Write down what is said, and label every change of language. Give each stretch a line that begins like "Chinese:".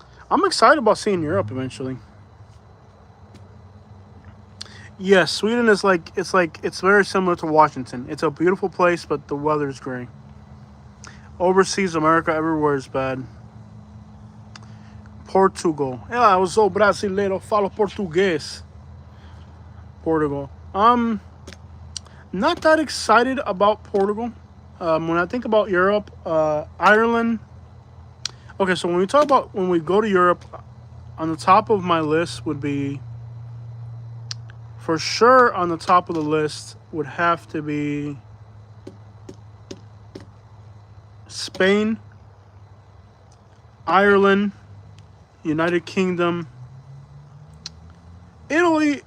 English: I'm excited about seeing Europe eventually. Yes, Sweden is it's very similar to Washington. It's a beautiful place, but the weather's gray. Overseas America, everywhere is bad. Portugal.
Portuguese: Eu sou brasileiro, falo português.
English: Portugal. Not that excited about Portugal. When I think about Europe, Ireland. Okay, so when we go to Europe, on the top of my list would be, for sure on the top of the list would have to be Spain, Ireland, United Kingdom, Italy.